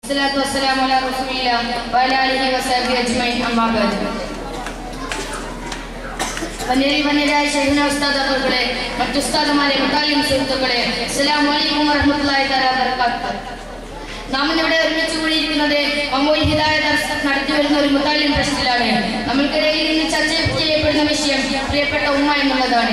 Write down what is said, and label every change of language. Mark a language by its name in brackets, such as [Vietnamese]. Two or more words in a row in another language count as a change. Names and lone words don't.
[Arabic] صلاة والسلام على رسول الله وعلى آله وصحبه أجمعين أما بعد. [Malayalam] വന്യരായ ശൈഖുന ഉസ്താദ് അവരുടെ മറ്റു ഉസ്താദുമാരെ മുത്താലിം സുഹൃത്തുക്കളെ [Arabic] السلام عليكم ورحمة الله تعالى وبركاته. [Malayalam] നാം ഇവിടെ ഒരുമിച്ച് കൂടിയിരിക്കുന്നത് അമോൽ ഹിദായ ദർസ് നടത്തി വരുന്ന ഒരു മുത്താലിം ട്രസ്റ്റിലാണ്. നമ്മൾക്കിടയിൽ ഇന്ന് ചർച്ച ചെയ്യപ്പെടുന്ന വിഷയം പ്രിയപ്പെട്ട ഉമ്മ എന്നുള്ളതാണ്.